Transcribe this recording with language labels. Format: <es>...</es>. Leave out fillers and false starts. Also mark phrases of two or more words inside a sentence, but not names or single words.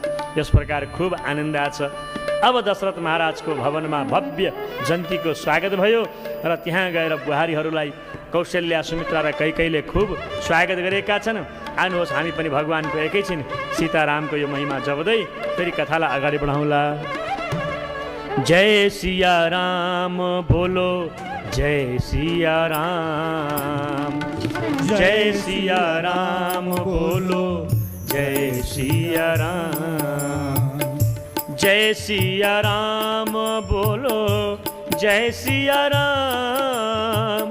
<ne>यस प्रकार खुब आनन्द छ। अब दशरथ महाराजको भवनमा भव्य जन्तीको स्वागत भयो र त्यहाँ गएर बुहारीहरूलाई कौशल्या, सुमित्रा र कैकेयीले खुब स्वागत गरेका छन्। आउनुहोस् हामी पनि भगवानको एकैछिन सीतारामको यो महिमा जप्दै फेरि कथालाई अगाडि बढाउँला।</ne> <hi>जय सिया राम बोलो, जय सिया राम, जय सिया राम बोलो, जय सिया राम, जय सिया राम बोलो, जय सिया राम,</hi>